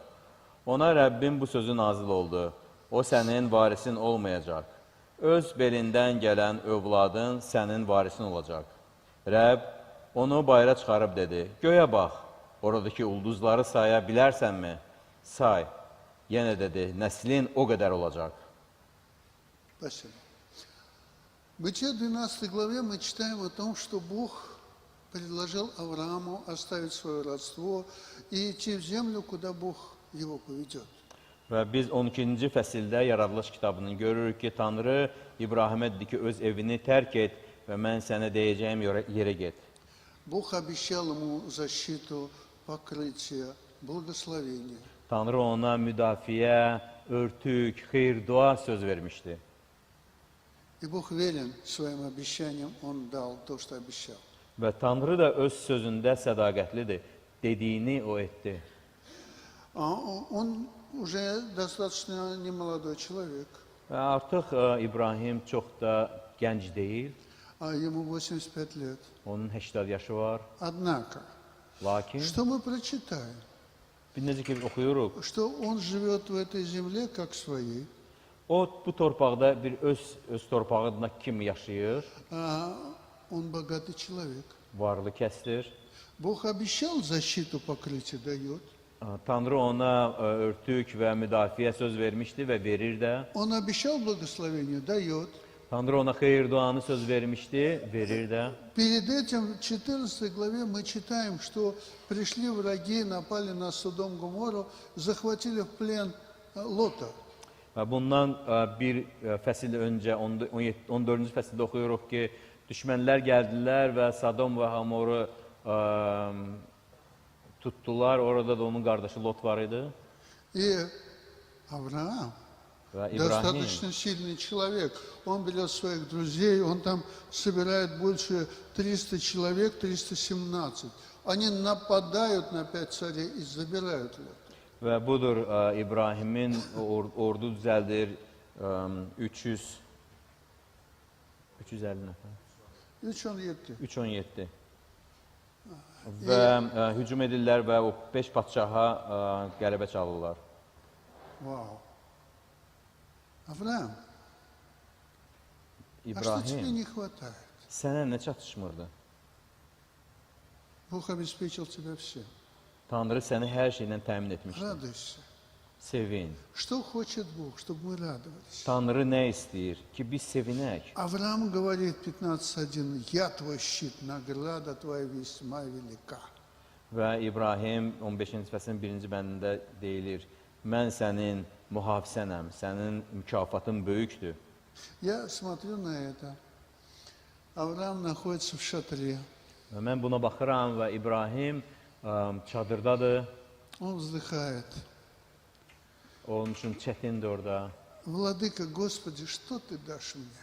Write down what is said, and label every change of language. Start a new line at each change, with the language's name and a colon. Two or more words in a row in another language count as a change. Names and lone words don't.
Azerbaijani: Ona Rəbbin bu sözü nazil oldu. O sənin varisin olmayacaq. Öz belindən gələn övladın sənin varisin olacaq. Rəbb onu bayıra çıxarıb dedi: Göyə bax, oradakı ulduzları saya bilərsənmi? Say. Yenə dedi: Nəslin o qədər olacaq.
Russian: Спасибо. В Бытие 12 главе мы читаем о том, что Бог предложил Аврааму оставить свое родство и идти в землю, куда Бог его поведет.
Azerbaijani: Və biz 12-ci fəsildə Yaradılış kitabını görürük ki, Tanrı İbrahimə dedi ki, öz evini tərk et və mən sənə deyəcəyim yerə get.
Russian: Бог обещал ему защиту, покрытие, благословение.
Azerbaijani: Tanrı ona müdafiə, örtük, xeyir-dua söz vermişdi.
Russian: И Бог верен своим обещаниям, Он дал то, что обещал.
Azerbaijani: Və Tanrı da öz sözündə sədaqətlidir. Dediyini o etdi.
Russian: Он уже достаточно немолодой человек,
Azerbaijani: Və artıq İbrahim çox da gənc deyil.
Russian: ему 85 лет.
Azerbaijani: Onun 80 yaşı var.
Russian: Однако,
Azerbaijani: Lakin
Russian: что мы прочитаем?
Azerbaijani: biz necə ki oxuyuruq,
Russian: Что он живет в этой земле как своей.
Azerbaijani: o bu torpaqda bir öz torpağında kimi yaşayır,
Russian: Он богатый человек.
Azerbaijani: varlı kəsdir.
Russian: Бог обещал защиту, покрытие дает.
Azerbaijani: Tanrı ona örtük və müdafiə söz vermişdi və verir də.
Russian: Он обещал благословение, дает.
Azerbaijani: Tanrı ona xeyir duanı söz vermişdi, verir də.
Russian: Перед этим в 14 главе мы читаем, что пришли враги, напали на Содом Гоморру, захватили в плен Лота.
Azerbaijani: Və bundan bir fəsil öncə 14-cü fəsildə oxuyuruq ki, düşmənlər gəldilər və Sodom və Hamoru tuttular. Orada da onun qardaşı Lot var idi.
Russian: И Авраам
Azerbaijani: Və İbrahim
Russian: Достаточно сильный человек. Он берет своих друзей, он там собирает больше 300 человек, 317. Они нападают на 5 царей и забирают его.
Azerbaijani: və budur İbrahimin ordu düzəldir 350 nəfər. 317. 317. Və hücum edirlər və o 5 padşaha qələbə çalırlar.
Russian: Вау. Авраам, а что тебе
Azerbaijani: İbrahim,
Russian: не хватает?
Azerbaijani: sənə nə çatışmırdı?
Russian: Бог обеспечил тебя всем.
Azerbaijani: Tanrı səni hər şeylə təmin etmişdir.
Russian: Радуйся.
Azerbaijani: Sevin.
Russian: Что хочет Бог, чтобы мы радовались?
Azerbaijani: Tanrı nə istəyir? Ki biz sevinək.
Russian: Авраам говорит 15:1, я твой щит, награда твоя весьма велика.
Azerbaijani: Və İbrahim 15-ci fəslin 1-ci bəndində deyilir, mən sənin mühafizənəm, sənin mükafatın böyükdür.
Russian: Я смотрю на это. Авраам находится в шатре.
Azerbaijani: Və mən buna baxıram və İbrahim çadırdadır,
Russian: Он вздыхает.
Azerbaijani: onun üçün çətindir orada
Russian: Владыка, Господи, что ты дашь мне?